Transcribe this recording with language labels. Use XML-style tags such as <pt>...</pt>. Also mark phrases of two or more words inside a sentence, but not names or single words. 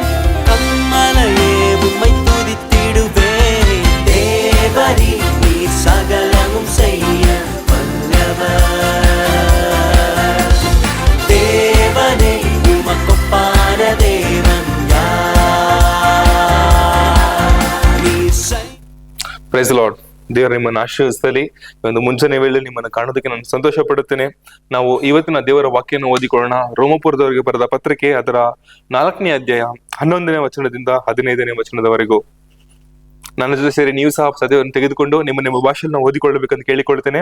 <ta>கண்மலையே உம்மை துதித்திடுவேன். தேவரீ நீர் சகலமும் செய்ய வல்லவர். தேவனே உமக்கொப்பான தேவன் யார்?</ta> <en>Praise Lord.</en> <kn>ದೇವರು ನಿಮ್ಮನ್ನು ಆಶೀರ್ವದಿಸಲಿ. ಒಂದು ಮುಂಜಾನೆ ವೇಳೆ ನಿಮ್ಮನ್ನು ಕಾಣೋದಕ್ಕೆ ನಾನು ಸಂತೋಷ ಪಡುತ್ತೇನೆ. ನಾವು ಇವತ್ತಿನ ದೇವರ ವಾಕ್ಯವನ್ನು ಓದಿಕೊಳ್ಳೋಣ. ರೋಮಪುರದವರಿಗೆ ಬರೆದ ಪತ್ರಿಕೆ ಅದರ 4ನೇ ಅಧ್ಯಾಯ 11ನೇ ವಚನದಿಂದ 15ನೇ ವಚನದವರೆಗೂ. ನನ್ನ ಜೊತೆ ಸೇರಿ ನೀವು ಸಹ ಸದ್ಯವನ್ನು ತೆಗೆದುಕೊಂಡು ನಿಮ್ಮ ಭಾಷೆಯನ್ನು ಓದಿಕೊಳ್ಳಬೇಕಂತ ಕೇಳಿಕೊಳ್ತೇನೆ.</kn>